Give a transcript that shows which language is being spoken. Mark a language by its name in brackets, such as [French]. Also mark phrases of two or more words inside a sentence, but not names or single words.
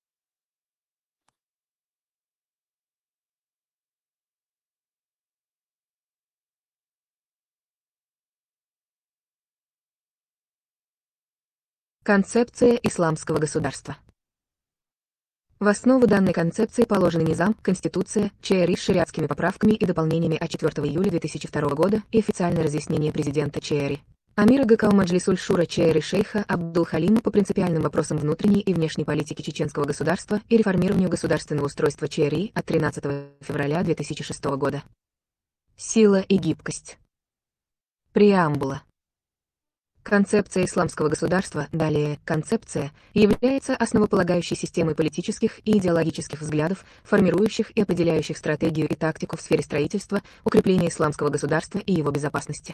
[Russian] Концепция исламского государства. В основу данной концепции положены низам, конституция, ЧРИ с шариатскими поправками и дополнениями от 4 июля 2002 года и официальное разъяснение президента ЧРИ. Амира ГК Маджлисуль Шура ЧРИ шейха Абдул-Халима по принципиальным вопросам внутренней и внешней политики чеченского государства и реформированию государственного устройства ЧРИ от 13 февраля 2006 года. Сила и гибкость. Преамбула. Концепция исламского государства, далее концепция, является основополагающей системой политических и идеологических взглядов, формирующих и определяющих стратегию и тактику в сфере строительства, укрепления исламского государства и его безопасности.